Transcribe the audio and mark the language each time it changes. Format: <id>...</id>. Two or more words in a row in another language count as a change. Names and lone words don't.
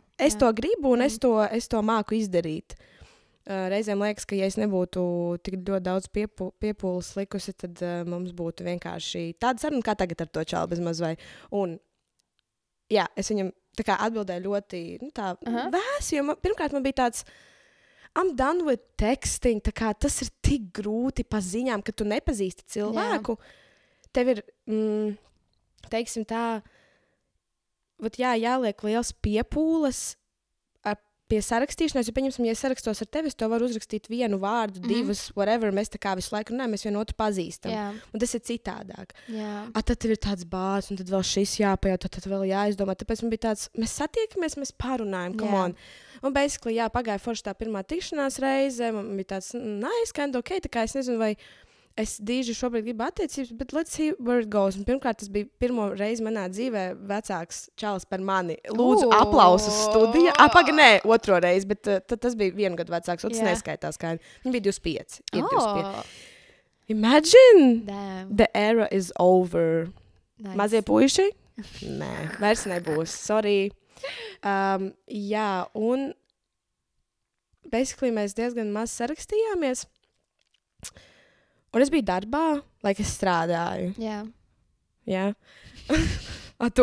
<lv>Es to gribu un es to māku izdarīt. Reizēm liekas, ka ja es nebūtu tik ļoti daudz piepūles likusi, tad mums būtu vienkārši tāda saruna, kā tagad ar to čalu bez maz vai. Un jā, es viņam tā kā atbildēju ļoti vēsi, jo pirmkārt man bija tāds</lv> <en>I'm done with texting,</en> <lv>tā kā tas ir tik grūti pa ziņām, ka tu nepazīsti cilvēku. Tev ir, teiksim tā, jāliek liels piepūles pie sarakstīšanās, jo, pieņemsim, ja es sarakstos ar tevi, es to varu uzrakstīt vienu vārdu, divus, whatever, mēs tā kā visu laiku runājam, mēs vienu otru pazīstam. Un tas ir citādāk. Tad tev ir tāds bāds, un tad vēl šis jāpajaut, tad vēl jāizdomā. Tāpēc man bija tāds, mēs satiekamies, mēs parunājam,</lv> <en>come on.</en> <lv>Un basically, pagāja forši tā pirmā tikšanās reize, man bija tāds,</lv> <en>nice, kind of okay,</en> <lv>tā kā es nezinu, vai es dīži šobrīd gribu attiecības, bet</lv> <en>let's see where it goes.</en> <lv>Un pirmkārt, tas bija pirmo reizi manā dzīvē vecāks čalis par mani. Lūdzu, aplausus studijā. Nē, otro reizi, bet tas bija 1 gadu vecāks, un tas neskaitās kā. Viņa bija 25. 25.</lv> <en>Imagine! Damn. The era is over. Nice.</en> <lv>Mazie puiši? Nē, vairs nebūs. Sorry. Jā, un basically mēs diezgan maz sarakstījāmies. Un es biju darbā, lai es strādāju. Jā. Tu?</lv>